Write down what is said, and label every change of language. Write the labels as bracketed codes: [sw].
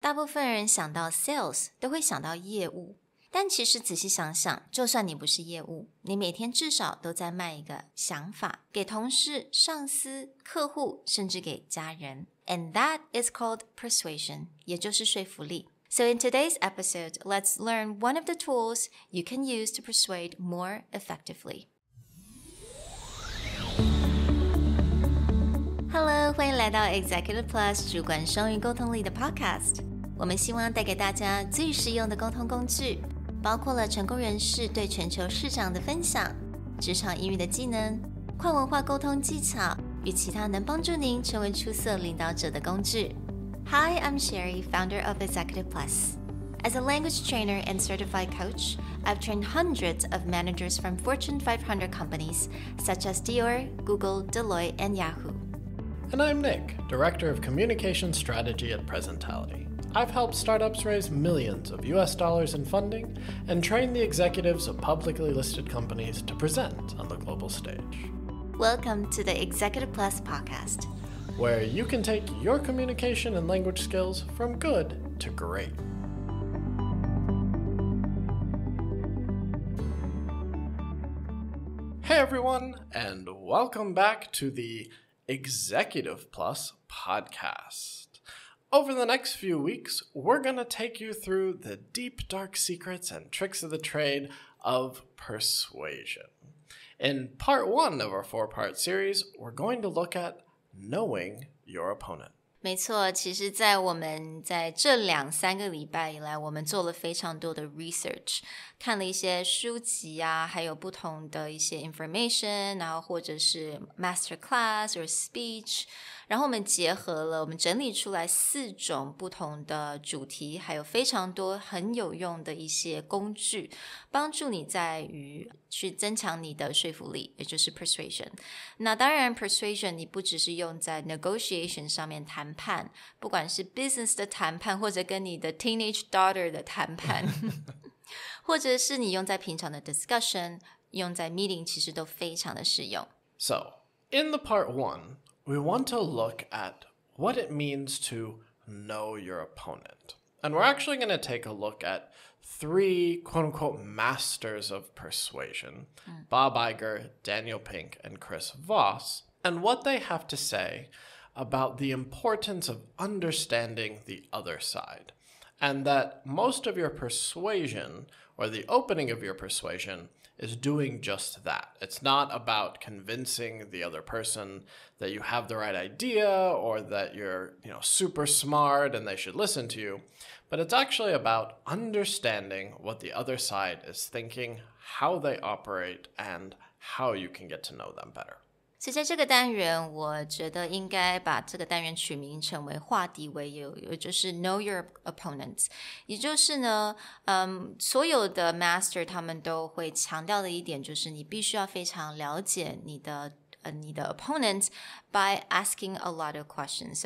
[zh] 大部分人想到 sales 都会想到业务，但其实仔细想想，就算你不是业务，你每天至少都在卖一个想法，给同事、上司、客户，甚至给家人。 [en] And that is called persuasion, [zh] 也就是说服力。 [en] So in today's episode, let's learn one of the tools you can use to persuade more effectively. [zh] Hello, 欢迎来到 Executive Plus 主管双语沟通力的 podcast。我们希望带给大家最实用的沟通工具，包括了成功人士对全球市场的分享、职场英语的技能、跨文化沟通技巧与其他能帮助您成为出色领导者的工具。 [en] Hi, I'm Sherry, founder of Executive Plus. As a language trainer and certified coach, I've trained hundreds of managers from Fortune 500 companies such as Dior, Google, Deloitte, and Yahoo.And I'm Nick, Director of Communication Strategy at Presentality.I've helped startups raise millions of US dollars in funding and train the executives of publicly listed companies to present on the global stage. Welcome to the Executive Plus podcast, where you can take your communication and language skills from good to great. Hey everyone, and welcome back to the Executive Plus podcast.Over the next few weeks, we're going to take you through the deep, dark secrets and tricks of the trade of persuasion. In part one of our four-part series, we're going to look at knowing your opponent. [zh] 没错，其实在我们在这2-3个礼拜以来，我们做了非常多的 research， 看了一些书籍啊，还有不同的一些 information， 然后或者是 master class or speech， 然后我们结合了，我们整理出来4种不同的主题，还有非常多很有用的一些工具，帮助你在于去增强你的说服力，也就是 persuasion。那当然 persuasion 你不只是用在 negotiation 上面谈判，不管是 business 的谈判，或者跟你的 teenage daughter 的谈判或者是你用在平常的 discussion， 用在 meeting 其实都非常的适用。 [en] So, in the part one, we want to look at what it means to know your opponent. And we're actually going to take a look at 3 quote-unquote masters of persuasion, Bob Iger, Danial Pink, and Chris Voss, and what they have to say about the importance of understanding the other side, and that most of your persuasion, or the opening of your persuasion, is doing just that. It's not about convincing the other person that you have the right idea or that you're, super smart and they should listen to you, but it's actually about understanding what the other side is thinking, how they operate, and how you can get to know them better. [zh] 所以在这个单元，我觉得应该把这个单元取名成为化敌为友，也就是 know your opponents。也就是呢，所有的 master 他们都会强调的一点就是你必须要非常了解你的 [en] opponent by asking a lot of questions.